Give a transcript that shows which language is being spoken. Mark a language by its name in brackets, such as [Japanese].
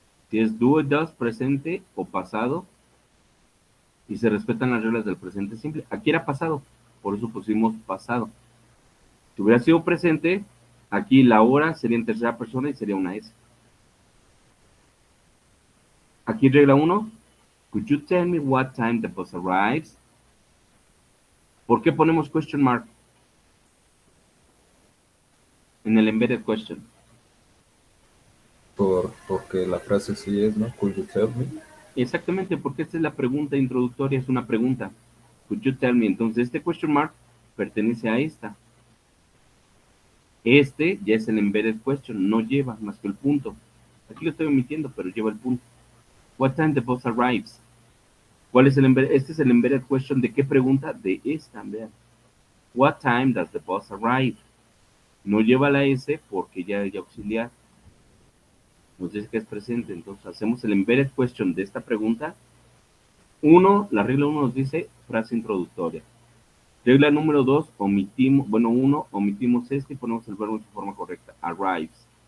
[Spanish] Si es do, does, presente o pasado, y se respetan las reglas del presente simple. Aquí era pasado, por eso pusimos pasado. Si hubiera sido presente, aquí la hora sería en tercera persona y sería una S. Aquí regla 1. [English] Could you tell me what time the bus arrives? [Spanish] ¿Por qué ponemos question mark en el embedded question? Porque la frase sí es, ¿no? [English] Could you tell me? [Spanish] Exactamente, porque esta es la pregunta introductoria, es una pregunta. [English] Could you tell me? [Spanish] Entonces, este question mark pertenece a esta. Este ya es el embedded question, no lleva más que el punto. Aquí lo estoy omitiendo, pero lleva el punto. [English] What time the bus arrives? [Spanish] ¿Cuál es el embedded? Este es el embedded question de qué pregunta? De esta, vean. [English] What time does the bus arrive? [Spanish] No lleva la S porque ya hay auxiliar. Nos dice que es presente, entonces hacemos el embedded question de esta pregunta. La regla 1 nos dice frase introductoria. Regla número 2, omitimos este y ponemos el verbo en su forma correcta, arrives.